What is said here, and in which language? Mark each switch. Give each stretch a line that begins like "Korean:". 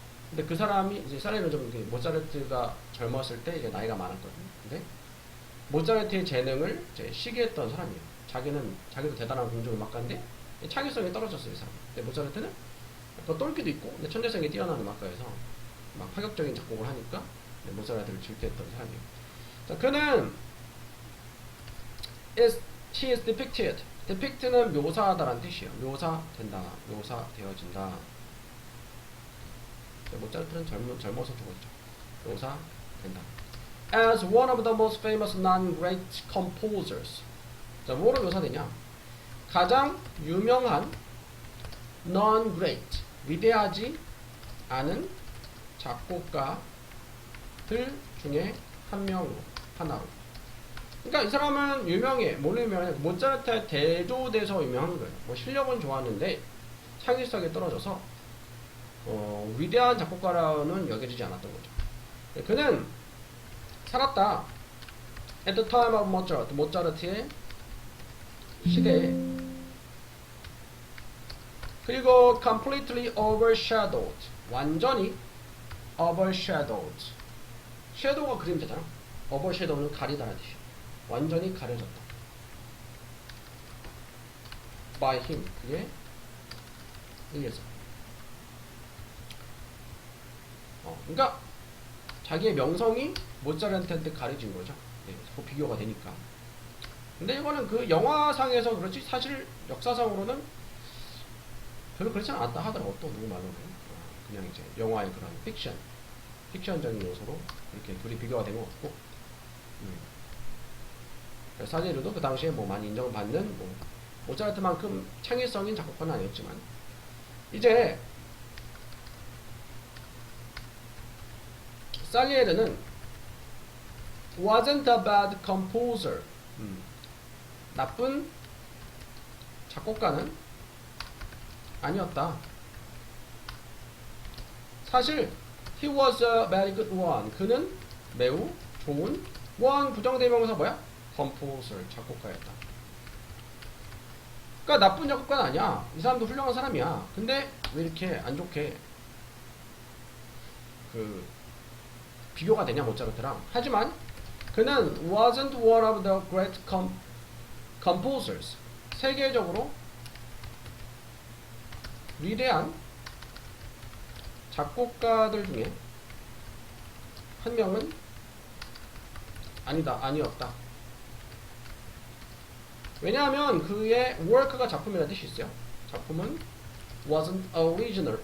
Korean: 근데 그 사람이 이제 살리에르는 좀 모차르트가 젊었을 때 이제 나이가 많았거든. 근데 모차르트의 재능을 이제 시기했던 사람이에요. 자기도 대단한 공중음악가인데 창의성이 떨어졌어요, 이 사람. 근데 모차르트는 또 똘끼도 있고, 근데 천재성이 뛰어난 음악가여서 막 파격적인 작곡을 하니까 모차르트를 질투했던 사람이에요.
English: 자,
Korean: 그는
English: he is depicted.
Korean: depict는 묘사하다라는 뜻이에요. 묘사된다, 묘사되어진다. 모차르트는 젊어서 죽었죠. 묘사된다.
English: As one of the most famous non-great composers.
Korean: 자, 뭐로 묘사되냐? 가장 유명한 non-great, 위대하지 않은 작곡가들 중에 하나로. 그러니까 이 사람은 유명해. 뭘로 유명하냐? 모차르트에 대조돼서 유명한 거예요. 뭐 실력은 좋았는데 창의성이 떨어져서 위대한 작곡가라는 여겨지지 않았던 거죠. 그는 살았다.
English: At the time of Mozart,
Korean: 모차르트의 시대에. 그리고
English: completely overshadowed,
Korean: 완전히
English: overshadowed.
Korean: shadow가 그림자잖아. overshadow는 가리다라는 뜻이야. 완전히 가려졌다.
English: by him,
Korean: 그에 의해서. 그러니까 자기의 명성이 모차르트한테 가려진 거죠. 네, 그 비교가 되니까. 근데 이거는 그 영화상에서 그렇지 사실 역사상으로는 별로 그렇지 않았다 하더라고. 또 누구 말로는 그냥 이제 영화의 그런 픽션적인 요소로 이렇게 둘이 비교가 된 것 같고. 살리에르도 그 당시에 뭐 많이 인정을 받는 모차르트만큼 창의성인 작곡가는 아니었지만, 이제 살리에르는
English: wasn't a bad composer.
Korean: 나쁜 작곡가는 아니었다. 사실
English: he was a very good one.
Korean: 그는 매우 좋은 one 부정대명사 뭐야? composer, 작곡가였다. 그러니까 나쁜 작곡가는 아니야. 이 사람도 훌륭한 사람이야. 근데 왜 이렇게 안 좋게 비교가 되냐, 모차르트랑. 하지만 그는
English: wasn't one of the great composers.
Korean: 세계적으로 위대한 작곡가들 중에 한 명은 아니었다. 왜냐하면 그의 work가 작품이라는 뜻이 있어요. 작품은
English: wasn't original.